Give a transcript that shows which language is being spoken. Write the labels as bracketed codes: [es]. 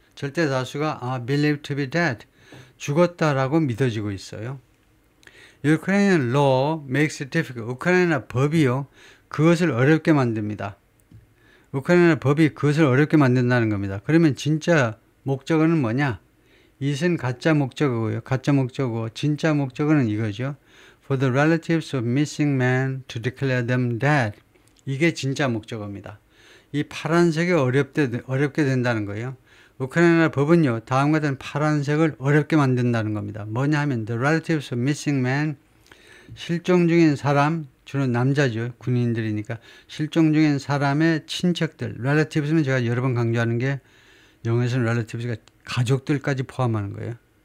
[ko] 절대 다수가 [en] are believed to be dead, [ko] 죽었다라고 믿어지고 있어요. [en] Ukrainian law makes it difficult. [ko] 우크라이나 법이요, 그것을 어렵게 만듭니다. 우크라이나 법이 그것을 어렵게 만든다는 겁니다. 그러면 진짜 목적어는 뭐냐? 이것은 가짜 목적어고요. 가짜 목적어. 진짜 목적어는 이거죠. [en] For the relatives of missing men to declare them dead. [ko] 이게 진짜 목적어입니다. 이 파란색이 어렵게 된다는 거예요. 우크라이나 법은요, 다음과 같은 파란색을 어렵게 만든다는 겁니다. 뭐냐 하면 [en] the relatives of missing men, [ko] 실종 중인 사람, 주로 남자죠. 군인들이니까 실종 중인 사람의 친척들, relatives는 제가 여러 번 강조하는 게 영어에서는 relatives가 가족들까지 포함하는 거예요.